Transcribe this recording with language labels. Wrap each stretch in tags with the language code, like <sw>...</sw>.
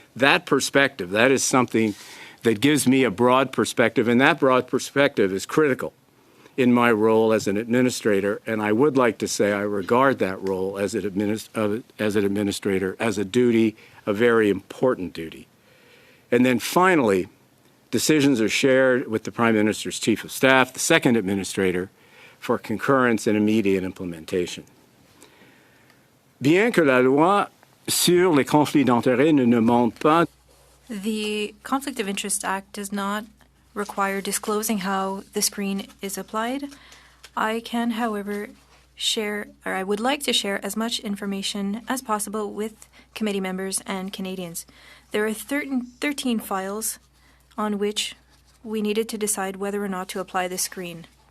<en>That perspective, that is something that gives me a broad perspective, and that broad perspective is critical in my role as an administrator, and I would like to say I regard that role as an administrator as a duty, a very important duty. And then finally, decisions are shared with the Prime Minister's Chief of Staff, the second administrator, for concurrence and immediate implementation.</en> <fr>Bien que la loi sur les conflits d'intérêts ne demande pas.</fr> <en>The Conflict of Interest Act does not require disclosing how the screen is applied. I can, however, I would like to share as much information as possible with committee members and Canadians. There are 13 files on which we needed to decide whether or not to apply the screen.</en>